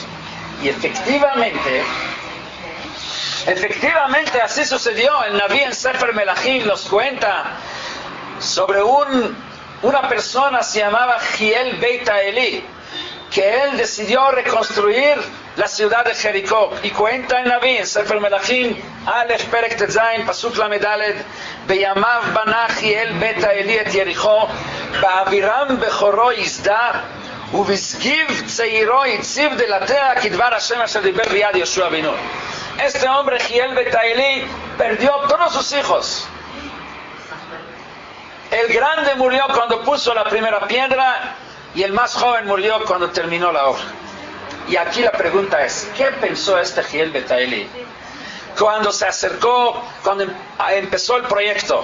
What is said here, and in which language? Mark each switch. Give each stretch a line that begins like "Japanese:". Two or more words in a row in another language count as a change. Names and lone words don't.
Spanish: Y efectivamente así sucedió. El Naví en Sefer Melachim nos cuenta sobre una persona, se llamaba Giel Beit Eli, que él decidió reconstruir la ciudad de Jericó. Y cuenta el Naví en
Hebrew: ספר מלכים א פרק טז פסוק לד בימיו בנה חיאל בית האלי את יריחו באבירם בכרו יסדה ובשגיב צעירו הציב דלתיה כדבר ה' אשר דבר ביד יהושע בן נון.
Spanish: Este hombre, Giel Beit Eli, perdió todos sus hijos. El grande murió cuando puso la primera piedra, y el más joven murió cuando terminó la obra. Y aquí la pregunta es: ¿qué pensó este Giel Beit Eli cuando se acercó, cuando empezó el proyecto?